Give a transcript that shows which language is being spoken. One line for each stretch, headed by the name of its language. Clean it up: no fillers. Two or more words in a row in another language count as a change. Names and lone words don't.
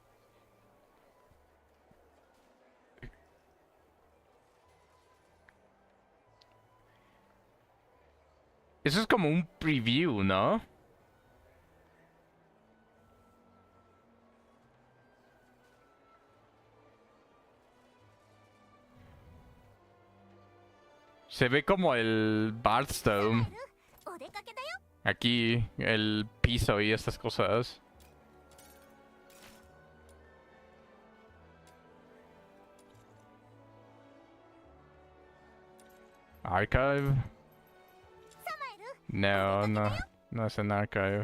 Spanish: Eso es como un preview, ¿no? Se ve como el Bardstone.
Japanese: お出かけだよ。
Spanish: Aquí, el piso y estas cosas. Archive. No, no, no es en archive.